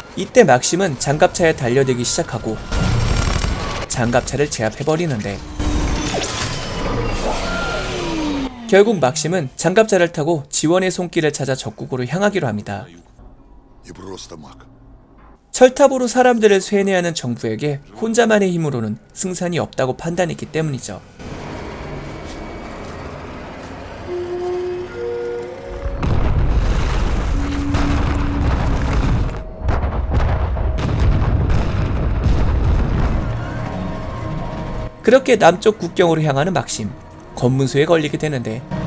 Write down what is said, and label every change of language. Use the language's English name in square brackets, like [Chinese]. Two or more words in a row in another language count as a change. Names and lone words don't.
[Korean] 이때 막심은 장갑차에 달려들기 시작하고 장갑차를 제압해버리는데 결국 막심은 장갑차를 타고 지원의 손길을 찾아 적국으로 향하기로 합니다. [Russian] Не просто маг. [Korean] 철탑으로 사람들을 쇠뇌하는 정부에게 혼자만의 힘으로는 승산이 없다고 판단했기 때문이죠. 그렇게 남쪽 국경으로 향하는 막심, 검문소에 걸리게 되는데